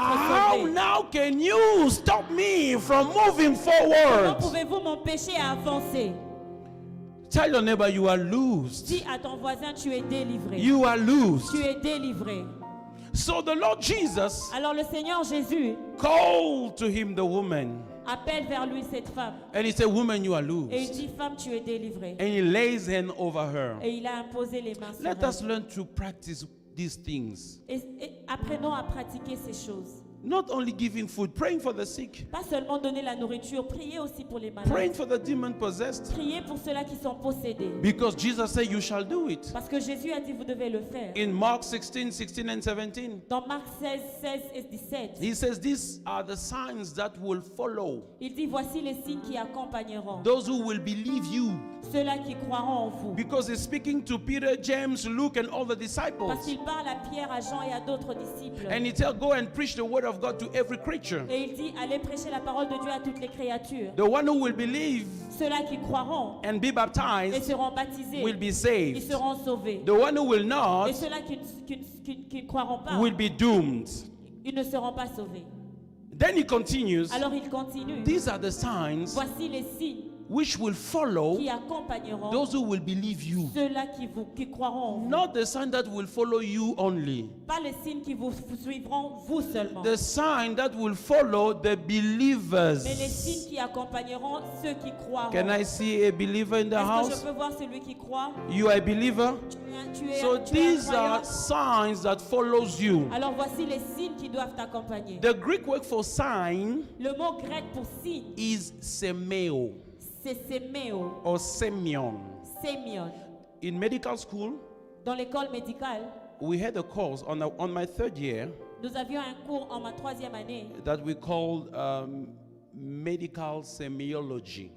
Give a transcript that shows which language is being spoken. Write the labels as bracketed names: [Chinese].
[English] How [French] sauvé. [English] now can you stop me from moving [French] Comment [English] forward? [French] pouvez-vous m'empêcher à avancer? [English] Tell your neighbor you are loosed. [French] Dis à ton voisin, tu es délivré. [English] You are loosed. [French] Tu es délivré. [English] So the Lord Jesus [French] Alors le Seigneur Jésus [English] called to him the woman, [French] appelle vers lui cette femme. [English] and he said, "Woman, you are [French] Et il [English] loosed." [French] dit, femme, tu es délivrée. [English] And he lays hand over her. [French] Et il a imposé les mains sur [English] Let [French] elle. [English] us learn to practice these things. [French] Et apprenons à pratiquer ces choses. [English] Not only giving food, praying for the sick, [French] Pas seulement donner la nourriture, prier aussi pour les [English] praying [French] malades. [English] for the demon possessed. [French] Prier pour ceux-là qui sont possédés. [English] Because Jesus said, "You shall do it." [French] Parce que Jésus a dit, vous devez le faire. [English] In Mark 16 and 17, [French] Dans Marc 16, 16 et 17, [English] he says, "These are the signs that will follow [French] il dit, voici les signes qui accompagneront [English] those who will believe you." [French] ceux-là qui croiront en vous. [English] Because he's speaking to Peter, James, Luke, and all the [French] Parce [English] disciples. [French] qu'il parle à Pierre, à Jean et à d'autres disciples. [English] And he tells, "Go and preach the word of God to every creature." [French] Et il dit, allez prêcher la parole de Dieu à toutes les créatures. [English] The one who will believe [French] Ceux-là qui croiront [English] and be [French] et [English] baptized [French] seront baptisés, [English] will be [French] ils [English] saved. [French] seront sauvés. [English] The one who will not [French] Et ceux-là qui ne croiront pas, [English] will be doomed. [French] ils ne seront pas sauvés. [English] Then he continues, [French] Alors il continue. [English] "These are the signs [French] Voici les signes [English] which will follow [French] qui accompagneront [English] those who will believe you." [French] ceux-là qui croiront en vous. [English] Not the sign that will follow you only. [French] Pas les signes qui vous suivront vous seulement, [English] The sign that will follow the believers. [French] mais les signes qui accompagneront ceux qui croiront. [English] Can I see a believer in the [French] Est-ce que je [English] house? [French] peux voir celui qui croit? [English] You are a believer? [French] Tu es [English] So [French] un [English] these [French] croyant. [English] are signs that follows you. [French] Alors voici les signes qui doivent t'accompagner. [English] The Greek word for sign [French] Le mot grec pour signe, [English] is semeo [French] c'est séméo, [English] or semion. [French] sémion. [English] In medical school, [French] Dans l'école médicale, [English] we had a course on my third year. [French] Nous avions un cours en ma 3e année [English] that we called medical semiology,